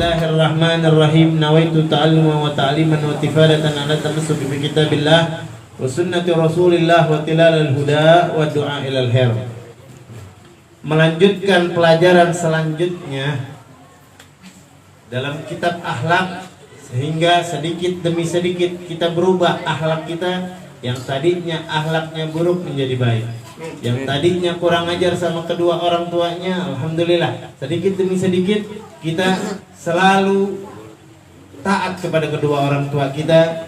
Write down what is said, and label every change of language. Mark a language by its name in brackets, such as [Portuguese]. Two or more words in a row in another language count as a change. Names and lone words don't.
[Arabic] بسم الله الرحمن الرحيم. نويت تعلما وتعليما وتفادة على تمسك بكتاب الله وسنة رسول الله وتلال الهدى ودعاء إلى الخير. [Indonesian] Melanjutkan pelajaran selanjutnya dalam kitab akhlak, sehingga sedikit demi sedikit kita berubah akhlak kita yang tadinya akhlaknya buruk menjadi baik, yang tadinya kurang ajar sama kedua orang tuanya, alhamdulillah sedikit demi sedikit kita selalu taat kepada kedua orang tua kita.